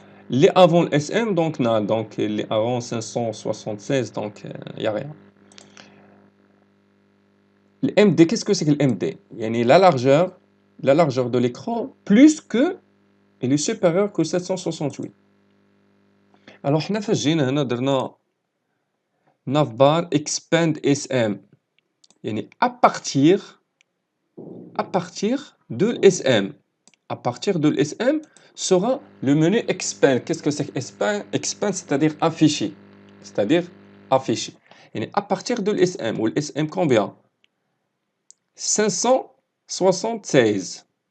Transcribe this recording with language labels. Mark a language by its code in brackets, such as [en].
[fr] Les avant le SM, donc, non, donc les avant 576, donc, il n'y a rien. Le MD, qu'est-ce que c'est que le MD? Yani la largeur de l'écran, plus que, elle est supérieure que 768. [ar] Alors, حنا فاش جينا هنا درنا navbar expand SM. [fr] يعني à partir de l'SM. À partir de l'SM sera le menu expand. Qu'est-ce que c'est que expand? Expand, c'est-à-dire afficher. C'est-à-dire afficher. Et à partir de l'SM, ou l'SM combien? 576.